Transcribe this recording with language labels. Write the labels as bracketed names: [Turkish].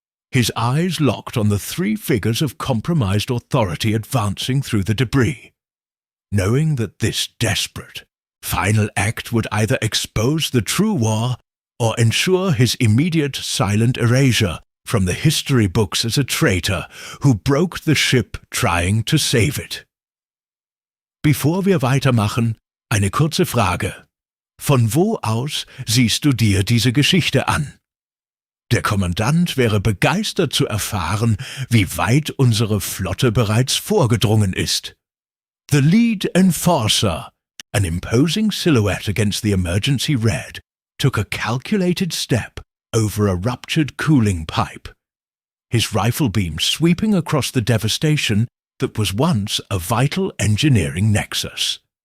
[English] His eyes locked on the 3 figures of compromised authority advancing through the debris, knowing that this desperate, final act would either expose the true war or ensure his immediate silent erasure from the history books as a traitor who broke the ship trying to save it. [German] Bevor wir weitermachen, eine kurze Frage. Von wo aus siehst du dir diese Geschichte an? Der Kommandant wäre begeistert zu erfahren, wie weit unsere Flotte bereits vorgedrungen ist. [English] The lead enforcer, an imposing silhouette against the emergency red, took a calculated step over a ruptured cooling pipe, his rifle beam sweeping across the devastation that was once a vital engineering nexus.